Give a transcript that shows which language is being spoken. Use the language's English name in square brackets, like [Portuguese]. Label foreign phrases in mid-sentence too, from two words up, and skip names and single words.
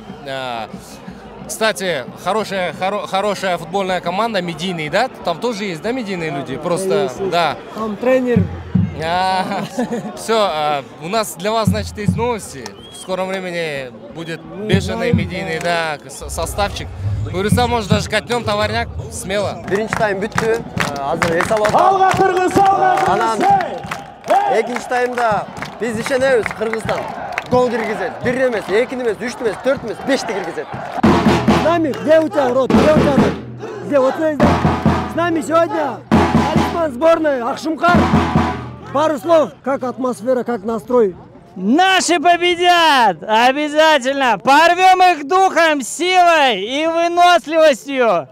[Russian] Кстати, хорошая футбольная команда, медийный, да? Там тоже есть, да, медийные люди? Просто, да. Там тренер. Все, у нас для вас, значит, есть новости. В скором времени будет бешеный медийный, да, составчик. Буйруса, может, даже катнем товарняк, смело. [Kyrgyz] Биринчи тайм бүттү. Азыр эс алып атат. Анан экинчи таймда биз ишенебиз, Кыргызстан гол киргизет. 1 эмес, 2 эмес, 3 эмес, 4 эмес, 5 киргизет. [Russian] С нами, где у тебя рот? Где у тебя рот? Где? Вот здесь, да? С нами сегодня талисман сборной Акшумкар. Пару слов, как атмосфера, как настрой? Наши победят! Обязательно! Порвем их духом, силой и выносливостью!